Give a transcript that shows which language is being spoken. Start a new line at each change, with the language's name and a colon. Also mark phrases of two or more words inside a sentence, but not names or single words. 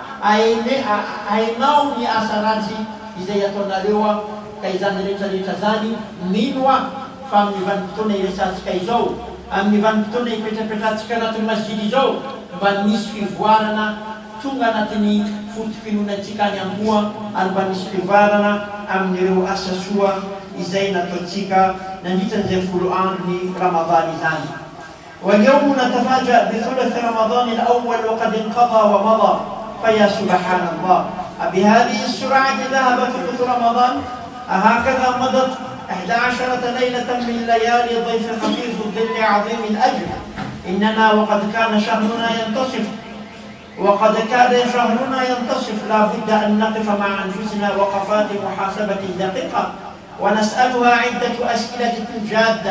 Malagasy: hainao ny asa ratsy izay ataonareo ka izany rehetrarehetra zany mino fa amin'ny vanim-potoana iresantsika izao, amin'ny vanim-potoana ipetrapetratsika anatin'ny masjidy izao mba misy fivoarana tonga anatin'ny fotom-pinoanantsika any amboa, ary mba misy fivoarana amin'ireo asa soa izay nataontsika nandritran'izay 10 andro ny Ramadan izany.
Arabic: واليوم نتفاجأ بثلث رمضان الأول وقد انقضى ومضى فيا سبحان الله أبهذه السرعة ذهب ثلث رمضان أهكذا مضت 11 ليلة من ليالي ضيف خفيف الظل عظيم الأجر إننا وقد كان شهرنا ينتصف لا بد أن نقف مع أنفسنا وقفات محاسبة دقيقة ونسألها عدة أسئلة جادة.